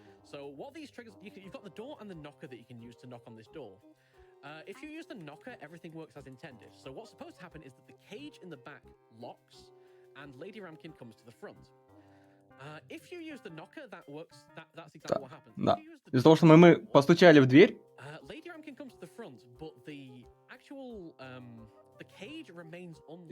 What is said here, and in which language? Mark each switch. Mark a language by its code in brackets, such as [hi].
[en] So what these triggers, you've got the door and the knocker that you can use to knock on this door. If you use the knocker, everything works as intended. So what's supposed to happen is that the cage in the back locks and Lady Ramkin comes to the front. If you use the knocker, that works. That's exactly what happens. [ru] Да. Из-за того, что мы постучали в дверь. [en] Lady Ramkin comes to the front, but the actual the cage remains unlocked.